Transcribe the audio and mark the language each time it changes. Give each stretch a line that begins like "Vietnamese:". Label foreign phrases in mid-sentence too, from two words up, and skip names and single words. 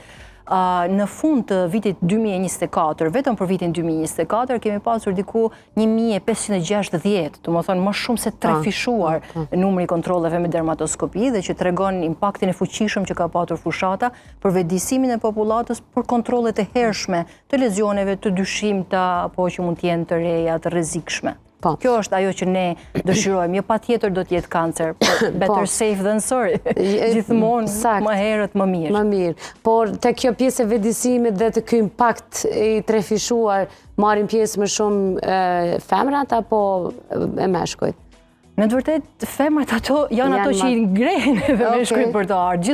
Albanian: Në fund të vitit 2024, vetëm për vitin 2024, kemi pasur diku 1560, të më thonë më shumë se 3 fishuar numri kontroleve me dermatoskopi dhe që tregon impaktin e fuqishëm që ka patur fushata për vetëdijsimin e popullatës për kontrolet e hershme të lezioneve të dyshimta apo që mund të jenë të reja, të rrezikshme. Kjo është ajo që ne dëshirojmë, jo patjetër do të jetë kancer,
English: better safe than sorry.
Albanian: Gjithmonë më herët më mirë. Më mirë. Por të kjo pjesë e vetëdijsimit dhe të ky impakt i trefishuar marrin pjesë më shumë femrat apo e meshkujt? Në të vërtet, femrat ato janë ato që i ngrehen edhe meshkujt për të ardhur.